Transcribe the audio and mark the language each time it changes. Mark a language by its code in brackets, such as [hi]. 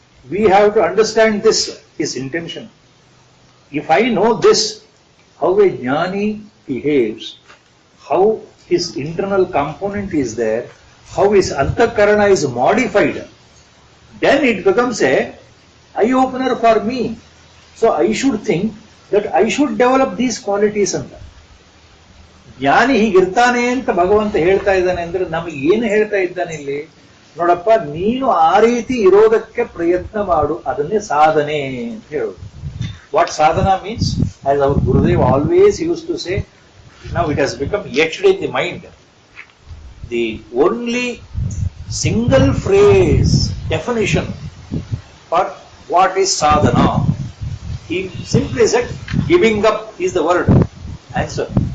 [en] We have to understand this, his intention. If I know this, how a jnani behaves, how his internal component is there, how his antakarana is modified, then it becomes a eye-opener for me. So I should think that I should develop these qualities ಅಂತ. [kn] ಜ್ಞಾನಿ ಹೀಗಿರ್ತಾನೆ ಅಂತ ಭಗವಂತ ಹೇಳ್ತಾ ಇದ್ದಾನೆ ಅಂದ್ರೆ ನಮಗೆ ಏನು ಹೇಳ್ತಾ ಇದ್ದಾನೆ ಇಲ್ಲಿ? ನೋಡಪ್ಪ, ನೀನು ಆ ರೀತಿ ಇರೋದಕ್ಕೆ ಪ್ರಯತ್ನ ಮಾಡು, ಅದನ್ನೇ ಸಾಧನೆ ಅಂತ ಹೇಳೋದು. [en] What sadhana means, as our Gurudev always use to say, now it has become etched in the mind. The only single phrase definition for what is sadhana, he simply said giving up is the word answer.